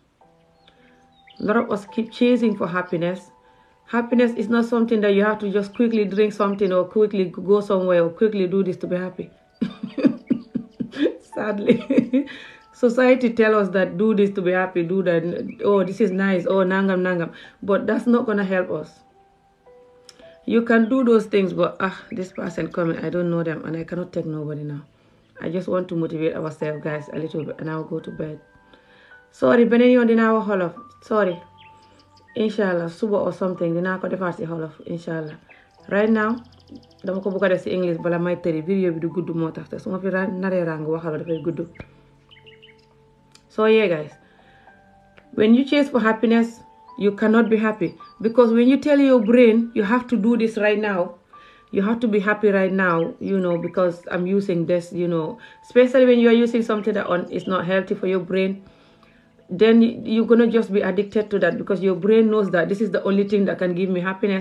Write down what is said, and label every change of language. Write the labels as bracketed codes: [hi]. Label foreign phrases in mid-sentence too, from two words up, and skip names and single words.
[en] A lot of us keep chasing for happiness. Happiness is not something that you have to just quickly drink something or quickly go somewhere or quickly do this to be happy. Sadly, society tells us that do this to be happy, do that, oh, this is nice, [wo] oh, nangam, nangam. [en] But that's not going to help us. You can do those things, but this person coming, I don't know them, and I cannot take nobody now. I just want to motivate ourselves, guys, a little bit, and I'll go to bed. Sorry, [wo] beneen yoon dinaa wax Wolof. [en] Sorry. Inshallah, suba or something, [wo] dinaa ko defaat si Wolof, inshallah. [en] Right now, [wo] dama ko bëgg a def si English bala may tëri, video bi du gudd moo tax te su ma fi naree ràng waxal dafay gudd. [en] So yeah, guys, when you chase for happiness, you cannot be happy, because when you tell your brain you have to do this right now, you have to be happy right now, you know, because I'm using this, you know, especially when you are using something that is not healthy for your brain, then you're going to just be addicted to that, because your brain knows that this is the only thing that can give me happiness.